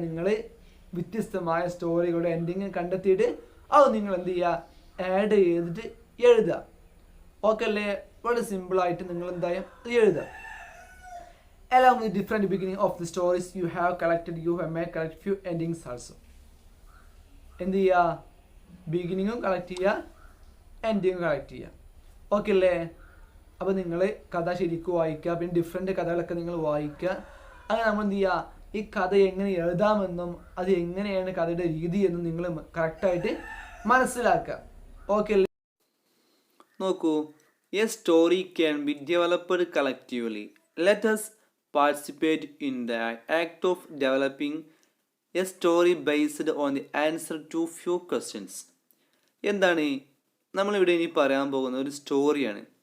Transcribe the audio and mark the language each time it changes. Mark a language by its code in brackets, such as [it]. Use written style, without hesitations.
[ml] നിങ്ങൾ വ്യത്യസ്തമായ സ്റ്റോറികളുടെ എൻഡിങ് കണ്ടെത്തിയിട്ട് അത് നിങ്ങൾ എന്ത് ചെയ്യുക? ആഡ് ചെയ്തിട്ട് എഴുതുക. ഓക്കെ അല്ലേ? വളരെ സിമ്പിളായിട്ട് നിങ്ങൾ എന്തായാലും എഴുതുക. [en] Along with different beginning of the stories you have collected, you have may collect few endings also. [ml] എന്ത് ചെയ്യുക? ബിഗിനിങ്ങും കളക്ട് ചെയ്യുക, എൻഡിങ്ങും കളക്ട് ചെയ്യുക. ഓക്കെ അല്ലേ? അപ്പോൾ നിങ്ങൾ കഥ ശരിക്കും വായിക്കുക, പിന്നെ ഡിഫറെൻ്റ് കഥകളൊക്കെ നിങ്ങൾ വായിക്കുക. അങ്ങനെ നമ്മൾ എന്ത് ചെയ്യുക, ഈ കഥ എങ്ങനെ എഴുതാമെന്നും അത് എങ്ങനെയാണ് കഥയുടെ രീതി എന്നും നിങ്ങൾ കറക്റ്റായിട്ട് മനസ്സിലാക്കുക. ഓക്കെ അല്ലേ? [en] നോക്കൂ, a story can be developed collectively. Let us participate in the act of developing a story based on the answer to few questions. [ml] എന്താണ് നമ്മളിവിടെ ഇനി പറയാൻ പോകുന്ന ഒരു സ്റ്റോറിയാണ്.